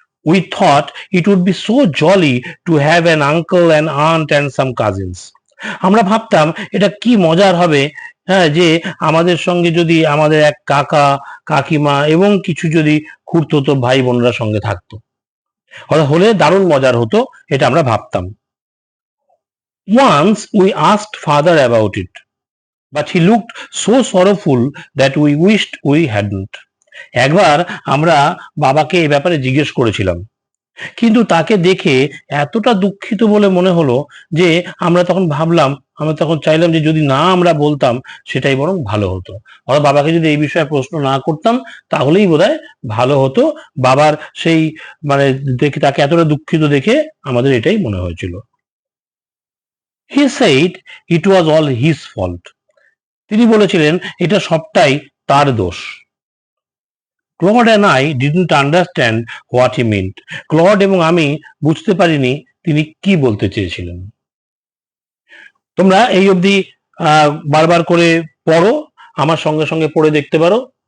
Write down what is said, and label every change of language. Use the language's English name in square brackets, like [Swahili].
[English] We thought it would be so jolly to have an uncle and aunt and some cousins. [Bangla] আমরা ভাবতাম এটা কি মজার হবে, হ্যাঁ, যে আমাদের সঙ্গে যদি আমাদের এক কাকা, কাকিমা এবং কিছু যদি খুড়তুতো ভাই বোনরা সঙ্গে থাকতো, হলে দারুণ মজার হতো, এটা আমরা ভাবতাম। Once we asked father about it, [English] but he looked so sorrowful that we wished we hadn't. [Bangla] একবার আমরা বাবাকে এই ব্যাপারে জিজ্ঞেস করেছিলাম, কিন্তু তাকে দেখে এতটা দুঃখিত বলে মনে হলো যে আমরা তখন চাইলাম যে যদি না আমরা বলতাম সেটাই বরং ভালো হতো। অর্থাৎ বাবাকে যদি এই বিষয়ে প্রশ্ন না করতাম তাহলেই বোধহয় ভালো হতো। বাবার সেই মানে দেখে, তাকে এতটা দুঃখিত দেখে আমাদের এটাই মনে হয়েছিল। [English] He said it was all his fault. [Bangla] তিনি বলেছিলেন এটা সবটাই তার দোষ। [English] Claude and I didn't understand what he meant, [Bangla] clod এবং আমি বুঝতে পারিনি তিনি কি বলতে চেয়েছিলেন। তোমরা এই অবধি বারবার করে পড়ো, আমার সঙ্গে সঙ্গে পড়ে দেখতে পারো।